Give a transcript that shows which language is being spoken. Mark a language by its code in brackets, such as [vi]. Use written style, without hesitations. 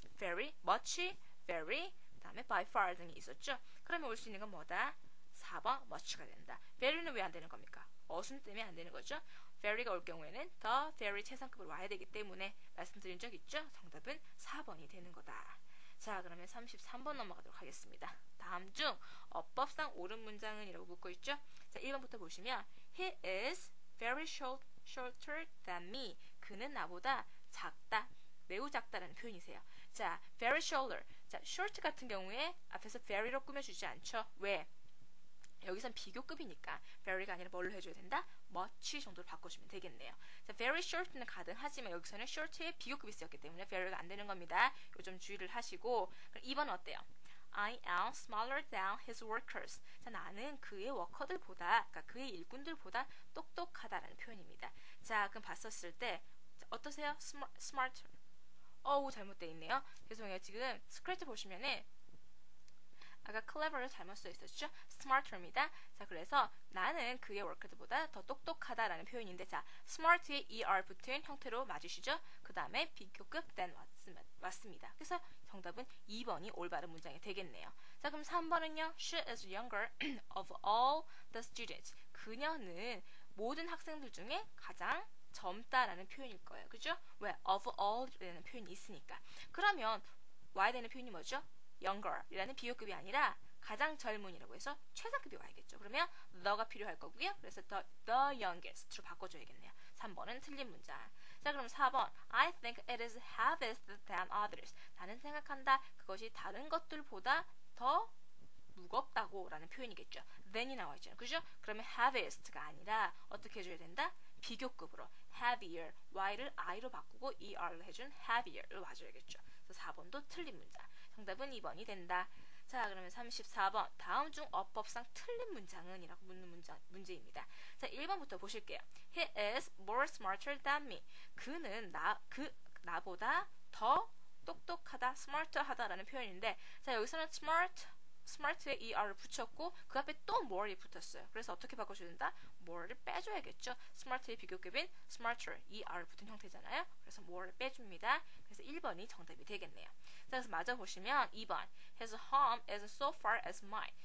[en] very, much, very, [ko] 그 다음에 [en] by far [ko] 등이 있었죠. 그러면 올 수 있는 건 뭐다? 4번 much가 된다. very는 왜 안 되는 겁니까? 어순 때문에 안 되는 거죠. very가 올 경우에는 the very 최상급으로 와야 되기 때문에 말씀드린 적 있죠. 정답은 4번이 되는 거다. 자, 그러면 33번 넘어가도록 하겠습니다. 다음 중 어법상 옳은 문장은 이라고 묻고 있죠. 자, 1번부터 보시면 [en] He is very shorter than me. [ko] 그는 나보다 작다, 매우 작다라는 표현이세요. 자, very shorter. 자, short 같은 경우에 앞에서 very로 꾸며주지 않죠. 왜? 여기선 비교급이니까 very가 아니라 뭘로 해줘야 된다? much 정도로 바꿔주면 되겠네요. 자, very short는 가능하지만 여기서는 short에 비교급이 쓰였기 때문에 very가 안 되는 겁니다. 요 좀 주의를 하시고. 그럼 2번 어때요? [en] I am smaller than his workers. [ko] 자, 나는 그의 워커들보다, 그러니까 그의 일꾼들보다 똑똑하다라는 표현입니다. 자, 그럼 봤었을 때 어떠세요? smarter. 어우, 잘못되어 있네요. 죄송해요. 지금 스크래치 보시면은 아까 clever를 잘못 써 있었죠? smarter입니다. 자, 그래서 나는 그의 워커들보다 더 똑똑하다라는 표현인데, 자, smart에 er 붙은 형태로 맞으시죠? 그 다음에 비교급 than 맞습니다. 그래서 정답은 2번이 올바른 문장이 되겠네요. 자, 그럼 3번은요. [en] She is younger of all the students. [ko] 그녀는 모든 학생들 중에 가장 젊다라는 표현일 거예요. 그죠? 왜? of all이라는 표현이 있으니까. 그러면 와야 되는 표현이 뭐죠? younger 이라는 비교급이 아니라 가장 젊은이라고 해서 최상급이 와야겠죠. 그러면 the가 필요할 거고요. 그래서 the youngest로 바꿔줘야겠네요. 3번은 틀린 문장. 자, 자, 그럼 4번. [en] I think it is heavier than others. [ko] 나는 생각한다. 그것이 다른 것들보다 더 무겁다고 라는 표현이겠죠. than이 나와 있잖아요. 그죠? 그러면 heaviest가 아니라 어떻게 해줘야 된다? 비교급으로 heavier, y를 i로 바꾸고 er를 해준 heavier를 와줘야겠죠. 그래서 4번도 틀린 문장. 정답은 2번이 된다. 자, 그러면 34번. 다음 중 어법상 틀린 문장은? 이라고 묻는 문제입니다. 자, 1번부터 보실게요. [en] He is more smarter than me. [ko] 그는 나보다 더 똑똑하다, smarter하다라는 표현인데, 자, 여기서는 smart에 er를 붙였고 그 앞에 또 more이 붙었어요. 그래서 어떻게 바꿔줘야 된다? more를 빼줘야겠죠. smart의 비교급인 smarter, er를 붙은 형태잖아요. 그래서 more를 빼줍니다. 그래서 1번이 정답이 되겠네요. 자, 그래서 맞아 보시면 2번. [en] His home is so far as mine.